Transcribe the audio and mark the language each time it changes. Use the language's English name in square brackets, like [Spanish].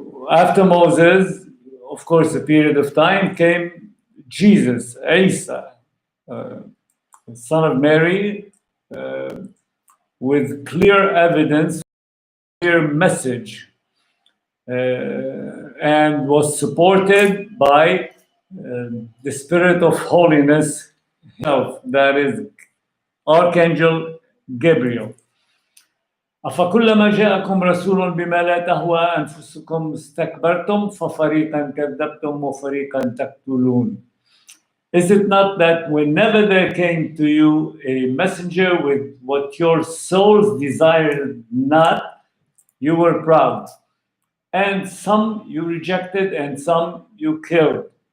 [English] After Moses, of course, a period of time, came Jesus, Isa, son of Mary, with clear evidence, clear message, and was supported by the spirit of holiness, that is Archangel Gabriel. [Arabic] أفكلما جاءكم رسول بما لا تهوى أنفسكم استكبرتم ففريقا كذبتم وفريقا تقتلون. [English] Is it not that whenever there came to you a messenger with what your souls desired not, you were proud, and some you rejected and some you killed?